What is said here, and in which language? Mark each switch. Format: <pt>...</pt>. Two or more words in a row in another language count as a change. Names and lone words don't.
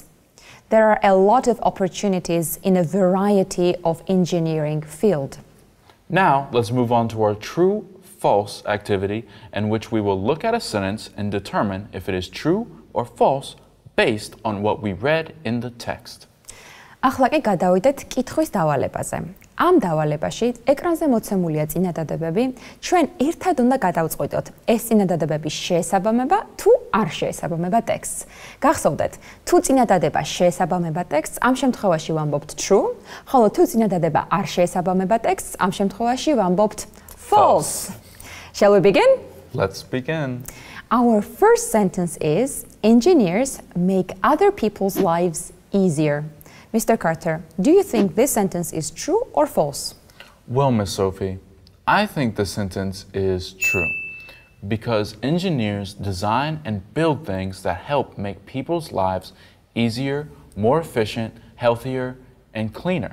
<en>There are a lot of opportunities in a variety of engineering fields. Now, let's move on to our true-false activity, in which we will look at a sentence and determine if it is true or false based on what we read in the text.</en> <ka>ახლა კი გადავიდეთ კითხვის დავალებაზე. ამ დავალებაში ეკრანზე მოცემულია წინადადებები. ჩვენ ერთად უნდა გადავწყვიტოთ, ეს წინადადებები შეესაბამება თუ არ შეესაბამება ტექსტს. გახსოვდეთ, თუ წინადადება შეესაბამება ტექსტს, ამ შემთხვევაში ვამბობთ true, ხოლო თუ წინადადება არ შეესაბამება ტექსტს, ამ შემთხვევაში ვამბობთ false.</ka> <en>Shall we begin? Let's begin. Our first sentence is, engineers make other people's lives easier. Mr. Carter, do you think this sentence is true or false? Well, Miss Sophie, I think the sentence is true because engineers design and build things that help make people's lives easier, more efficient, healthier, and cleaner.</en>